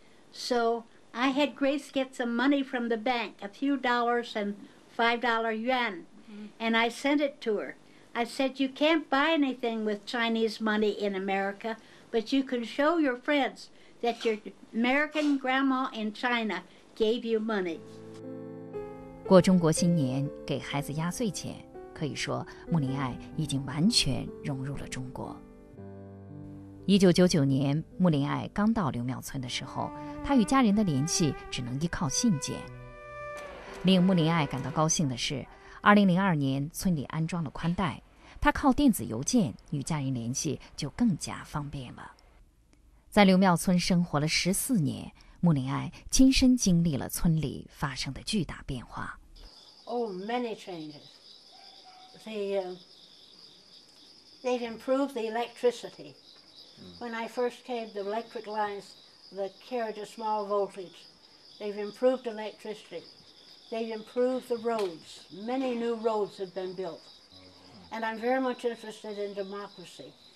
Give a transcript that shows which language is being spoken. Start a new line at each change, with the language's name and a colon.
English: So I had Grace get some money from the bank, a few dollars and $5 yuan, and I sent it to her. I said, you can't buy anything with Chinese money in America, but you can show your friends that your American grandma in China gave you money.
Chinese: 过中国新年，给孩子压岁钱，可以说穆林爱已经完全融入了中国。 1999年，穆林爱刚到刘庙村的时候，她与家人的联系只能依靠信件。令穆林爱感到高兴的是，2002年村里安装了宽带，她靠电子邮件与家人联系就更加方便了。在刘庙村生活了14年，穆林爱亲身经历了村里发生的巨大变化。
English: Oh, many changes. They've improved the electricity. When I first came, the electric lines that carried a small voltage. They've improved electricity. They've improved the roads. Many new roads have been built. And I'm very much interested in democracy.